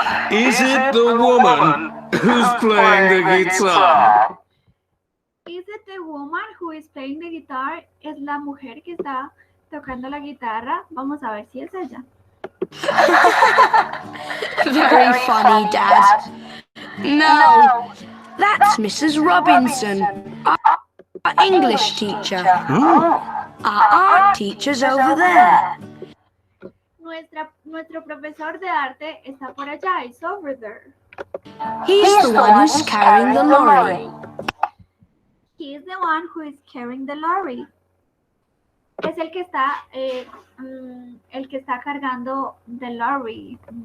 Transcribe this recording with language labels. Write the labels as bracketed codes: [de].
[en] Is it the woman who's playing the guitar? Is it the woman who is playing the guitar? [es] ¿Es la mujer que está tocando la guitarra? Vamos a ver si es ella. [en] Very funny, Dad. No, that's Mrs. Robinson, Our English teacher. Oh, Our art teacher's over there. [es] Nuestro profesor de arte está por allá. [en] It's over there. He's the one who's carrying the lorry. He is the one who is carrying the lorry. [es] Es el que está cargando [en] the lorry.